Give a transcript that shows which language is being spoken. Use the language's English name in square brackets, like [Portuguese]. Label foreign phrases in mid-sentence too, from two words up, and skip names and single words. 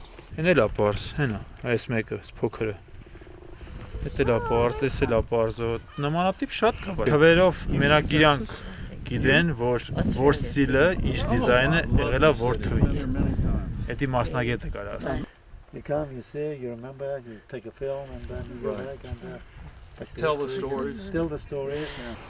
[Armenian] Հենա լա պարս, հենա, այս մեկը, փոքրը։ Դա լա պարս, էս լա պարզո։ Նմանատիպ շատ կա։ Թվերով մենակ իրանք գիտեն, որ ստիլը, ինչ դիզայնը եղել է որ թվից։ Դա մասնագետը կարա ասի։ [English] You come, you see, you remember, you take a film, and then you go back and Tell the stories. Tell the stories. Yeah.